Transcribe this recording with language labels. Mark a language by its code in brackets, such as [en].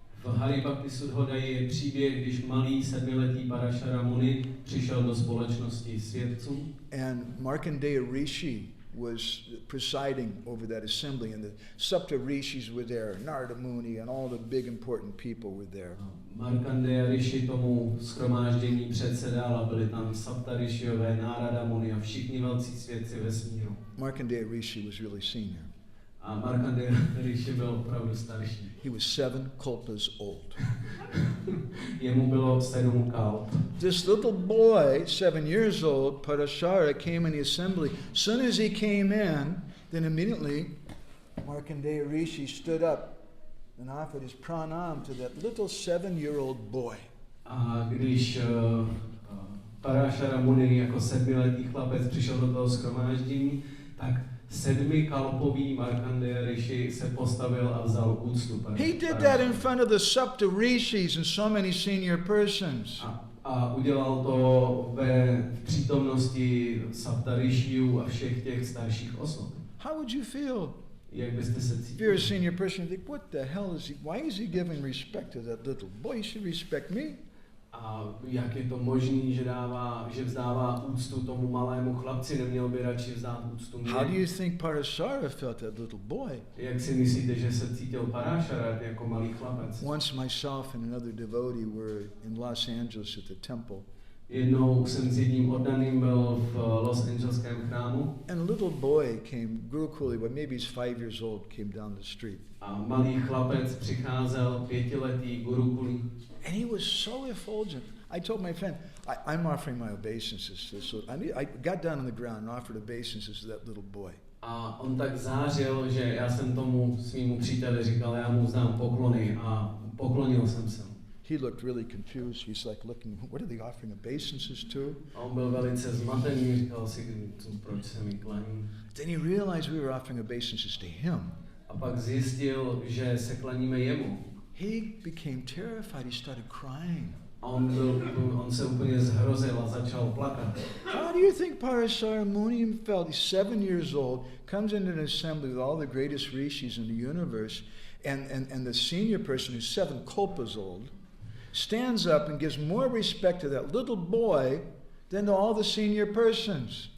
[cs] V Hari Bhakti Suddhodaji je příběh, když malý 7letý Parashara Muni přišel do společnosti svědců. [en] And Markandeya Rishi was presiding over that assembly, and the Sapta Rishis were there, Narada Muni, and all the big important people were there. [cs] Markandeya Rishi tomu shromáždění předsedal a byli tam Sapta Rishiové, Narada Muni a všichni velcí svědci vesmíru. [en] Markandeya Rishi was really senior. [cs] A Markandeya Rishi byl opravdu starší. [en] He was 7 kalpas old. [cs] Jemu bylo 7 kalp. [en] This little boy, 7 years old, Parashara, came in the assembly. Soon as he came in, then immediately Markandeya Rishi stood up and offered his pranam to that little 7-year-old boy. [cs] A když Parashara Muni jako 7letý chlapec přišel do toho shromáždění, tak 7kalpový Markandeya Rishi se postavil a vzal úctu. [en] He did that in front of the Sapta Rishis and so many senior persons. [cs] A udělal to v přítomnosti Sapta Rishiů a všech těch starších osob. [en] How would you feel? [cs] Jak byste se [en] If you're a [cs] cítili? [en] senior person, you think, what the hell is he, why is he giving respect to that little boy? He should respect me. [cs] A jak je to možný, že vzdává úctu tomu malému chlapci, neměl by radši vzdát úctu mě? [en] How do you think Parasara felt, that little boy? [cs] Jak si myslíte, že se cítil Parášara jako malý chlapec? [en] Once myself and another devotee were in Los Angeles at the temple. [cs] Jednou jsem s jedním oddaným byl v Los Angeleském chrámu. [en] And a little boy came, Gurukuli, well, maybe he's 5 years old, came down the street. [cs] A malý chlapec přicházel, 5letý Gurukuli. [en] And he was so effulgent. I told my friend, I'm offering my obeisances to this. So I got down on the ground and offered obeisances to that little boy. [cs] A on tak zářil, že já jsem tomu svýmu příteli říkal, já mu vzdám poklony a poklonil jsem se. [en] He looked really confused. He's like looking, what are they offering obeisances to? [cs] A on byl velice zmatený, říkal si, proč se mi klaní. [en] Then he realized we were offering obeisances to him. [cs] A pak zjistil, že se klaníme jemu. [en] He became terrified. He started crying. [cs] A on se úplně zhrozil a začal plakat. [en] How do you think Parasara Muni felt? He's 7 years old, comes into an assembly with all the greatest rishis in the universe, and the senior person who's 7 kalpas old stands up and gives more respect to that little boy than to all the senior persons.